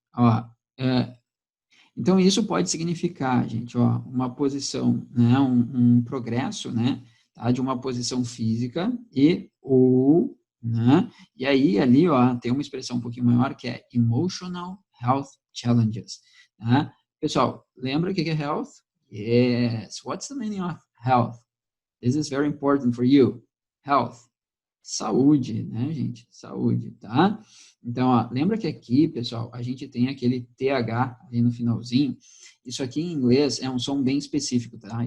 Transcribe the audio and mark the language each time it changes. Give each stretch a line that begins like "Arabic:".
Portuguese: Ó, então, isso pode significar, gente, ó, uma posição, né, um progresso, né, tá? De uma posição física e ou, né? E aí, ali, ó, tem uma expressão um pouquinho maior que é emotional health challenges, tá? Pessoal, lembra o que é health?
English: Yes. What's the meaning of health? This is very important for you.
Portuguese: Health. Saúde, né, gente? Saúde, tá? Então, ó, lembra que aqui, pessoal, a gente tem aquele TH ali no finalzinho. Isso aqui em inglês é um som bem específico, tá?